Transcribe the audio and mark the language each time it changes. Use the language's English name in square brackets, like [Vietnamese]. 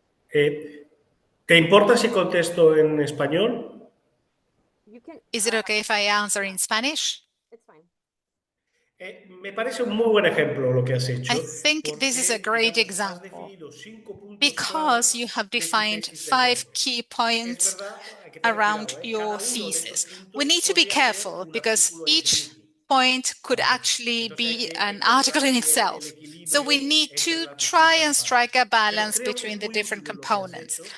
[Spanish] ¿Te importa si contesto en español? [English] Is it okay if I answer in Spanish? It's fine. [Spanish] Me parece un muy buen ejemplo lo que has hecho. [English] I think this is a great example because you have defined 5 key points around your thesis. We need to be careful because each point could actually be an article in itself. So we need to try and strike a balance between the different components.